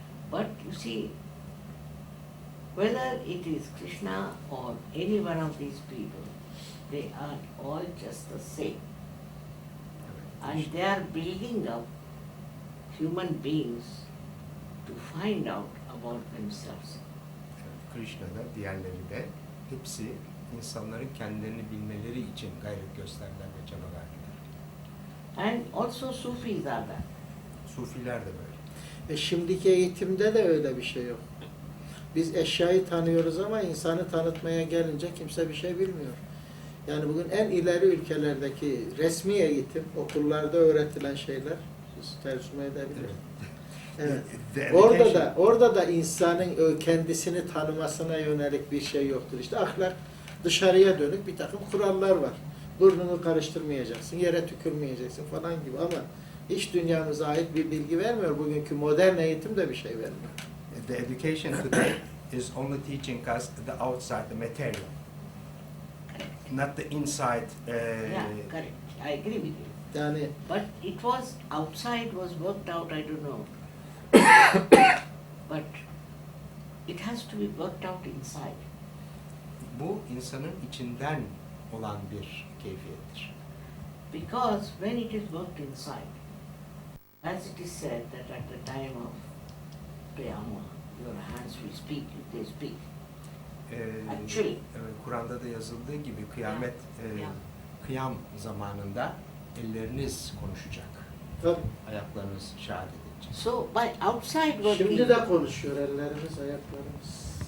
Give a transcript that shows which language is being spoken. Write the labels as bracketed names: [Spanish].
[English] But you see, whether it is Krishna or any one of these people, they are all just the same. And they are building up human beings to find out about themselves. [Turkish] Krishna'da, diğerleri de hepsi insanların kendilerini bilmeleri için gayret gösterdiler ve çaba verdiler. [English] And also Sufis are that. [Turkish] Sufiler de böyle. Şimdiki eğitimde de öyle bir şey yok. Biz eşyayı tanıyoruz ama insanı tanıtmaya gelince kimse bir şey bilmiyor. Yani bugün en ileri ülkelerdeki resmi eğitim, okullarda öğretilen şeyler, siz tercüme edebilirsiniz. Evet. [English] The [Turkish] Orada da insanın kendisini tanımasına yönelik bir şey yoktur. İşte ahlak, dışarıya dönük bir takım kurallar var. Burnunu karıştırmayacaksın, yere tükürmeyeceksin falan gibi ama iç dünyamıza ait bir bilgi vermiyor. Bugünkü modern eğitim de bir şey vermiyor. [English] The education today is only teaching us the outside, the material, not the inside. Yeah, correct. I agree with you. [Turkish] Yani [English] But it was outside was worked out, I don't know. But it has to be worked out inside. [Turkish] Bu insanın içinden olan bir keyfiyettir. [English] Because when it is worked inside, as it is said that at the time of Priyama, your hands will speak if they speak. Actually. [Turkish] Kur'an'da da yazıldığı gibi kıyamet, kıyam zamanında elleriniz konuşacak, tabii. ayaklarınız şehadet edecek. [English] So by outside working, [Turkish] Şimdi de konuşuyor ellerimiz, ayaklarımız.